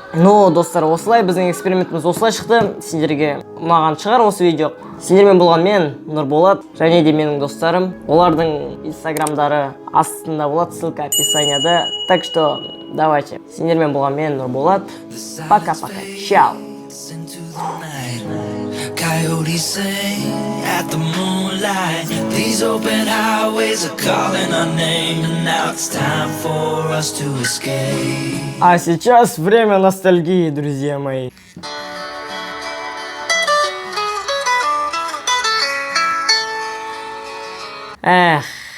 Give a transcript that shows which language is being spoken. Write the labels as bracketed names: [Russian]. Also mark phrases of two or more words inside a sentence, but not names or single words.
[Kazakh] Ну, достар, осылай біздің экспериментіміз осылай шықты. Сендерге ұнаған шығар осы видео. Сендермен болған мен, Нұрболат, және де менің достарым. Олардың инстаграмдары астында болады, [Russian] ссылка описанияда. Так что, давайте. [Kazakh] Сендермен болған мен, Нұрболат. [Russian] Пока-пока. Чао. [English] Into the night, coyotes sing at the moonlight. These open highways are calling our name, and now it's time for us to escape. [Russian] А сейчас время ностальгии, друзья мои. Эх.